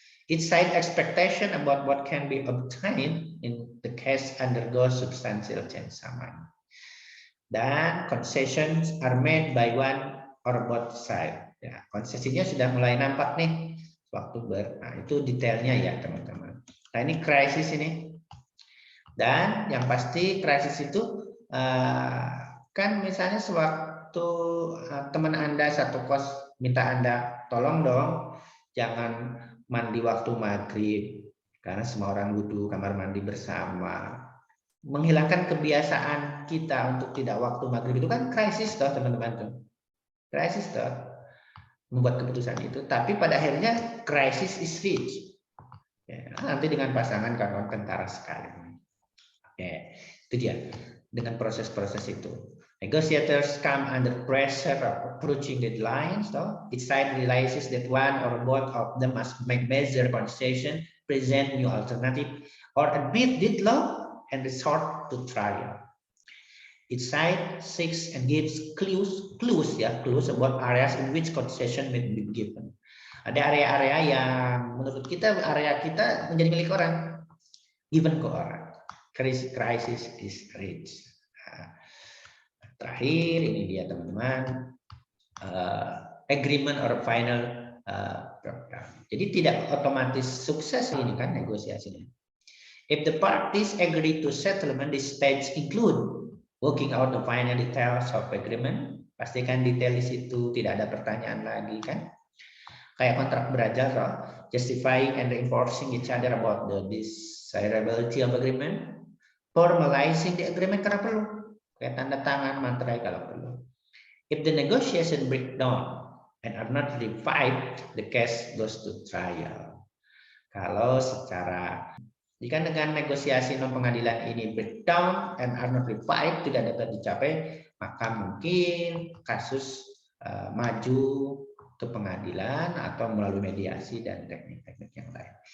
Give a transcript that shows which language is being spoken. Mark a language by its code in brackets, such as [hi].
[en] Each side expectation about what can be obtained in the case undergoes substantial change [id] sama. Dan [en] concessions are made by one or both side. [id] Ya, konsesinya sudah mulai nampak nih waktu itu detailnya ya teman-teman. Nah ini krisis ini. Dan yang pasti krisis itu kan misalnya sewaktu teman Anda satu kos minta Anda tolong dong jangan mandi waktu maghrib karena semua orang wudhu kamar mandi bersama. Menghilangkan kebiasaan kita untuk tidak waktu maghrib itu kan krisis toh teman-teman tuh. Krisis toh membuat keputusan itu, tapi pada akhirnya krisis [en] is reached. [id] Ya, nanti dengan pasangan kawan kentara sekali. Oke, itu dia dengan proses-proses itu. [en] Negotiators come under pressure of approaching deadlines. So each side realizes that one or both of them must make major concession, present new alternative, or admit deadlock and resort to trial. Each side seeks and gives clues about areas in which concession may be given. [id] Ada area-area yang menurut kita area kita menjadi milik orang, [en] given [id] ke orang. [en] Crisis is reached. [id] Terakhir ini dia teman-teman, [en] agreement or final program. [id] Jadi tidak otomatis sukses ini kan negosiasinya. [en] If the parties agree to settlement, this stage include working out the final details of agreement. [id] Pastikan detail di situ tidak ada pertanyaan lagi kan. Kayak kontrak beraja, [en] so, justifying and reinforcing each other about the desirability of agreement. Formalizing the agreement [id] karena perlu. Kayak tanda tangan, materai kalau perlu. [en] If the negotiation break down and are not revived, the case goes to trial. [id] Kalau secara jika dengan negosiasi non pengadilan ini [en] breakdown and are not revived, [id] tidak dapat dicapai, maka mungkin kasus maju ke pengadilan atau melalui mediasi dan teknik-teknik yang lain.